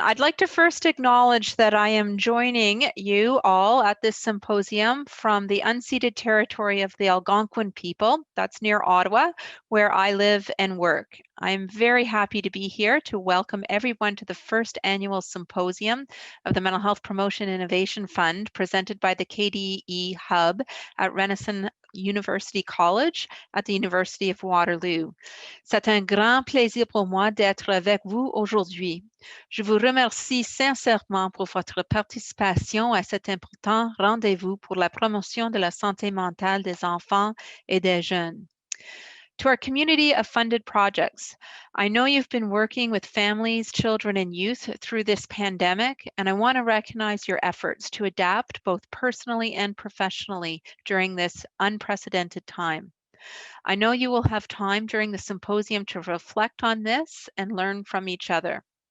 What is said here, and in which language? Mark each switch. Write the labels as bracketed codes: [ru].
[en] I'd like to first acknowledge that I am joining you all at this symposium from the unceded territory of the Algonquin people, that's near Ottawa, where I live and work. I'm very happy to be here to welcome everyone to the first annual symposium of the Mental Health Promotion Innovation Fund presented by the KDE Hub at Renison University College at the University of Waterloo. [fr] C'est un grand plaisir pour moi d'être avec vous aujourd'hui. Je vous remercie sincèrement pour votre participation à cet important rendez-vous pour la promotion de la santé mentale des enfants et des jeunes. [en] To our community of funded projects, I know you've been working with families, children, and youth through this pandemic, and I want to recognize your efforts to adapt both personally and professionally during this unprecedented time. I know you will have time during the symposium to reflect on this and learn from each other.